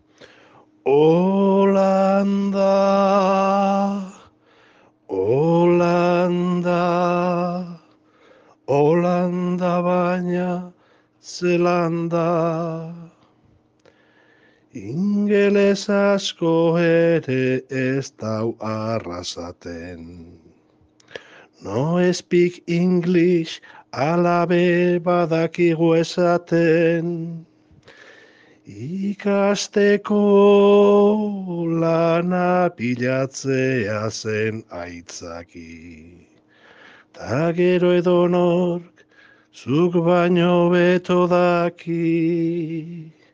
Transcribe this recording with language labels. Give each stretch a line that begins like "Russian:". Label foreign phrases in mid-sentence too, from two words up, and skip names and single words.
Basque: Holanda, Holanda, Holanda baina Zelanda. Ingeles asko ere ez dau arrasaten.
English: No speak English,
Basque: alabe badakigu esaten. Ikasteko lana pilatzea zen aitzaki. Ta gero edonork zuk baino beto daki.